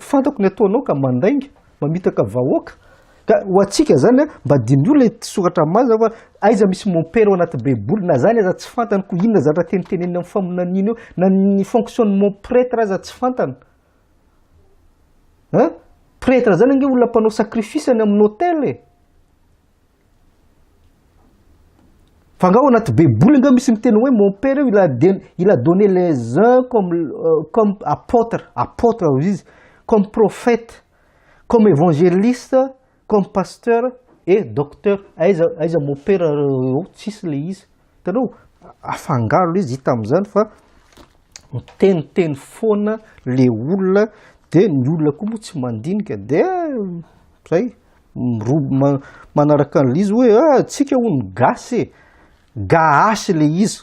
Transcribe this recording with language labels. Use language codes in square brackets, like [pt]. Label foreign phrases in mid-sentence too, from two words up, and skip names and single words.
[mg] Fantako ny ataonao ka mandainga, mamitaka vahoaka. Ka ho antsika zany mba dinio le soratra mazava fa aiza misy [fr] mon-père [mg] ao anaty baiboly na zany aza tsy fantany ko inona zatra teniteneny amin'ny faminanina io na ny [fr] fonctionnement prêtre [mg] aza tsy fantany. Prêtre zany ange olona mpanao sacrifice any amin'ny hôtel e. Fa nga ao anaty baiboly nga misy miteny hoe [fr] mon père il a donné les uns comme apôtres [mg] izy, [fr] comme prophète, comme évangéliste, comme pasteur et docteur. [mg] Aiza [fr] mon père [mg] tsisy le izy. Hitanao afangaro le izy hita amin'izany fa miteniteny foana le olona dia ny olona koa moa tsy mandinika dia zay manaraka an'le izy hoe tsika hono gasy gahasy le izy.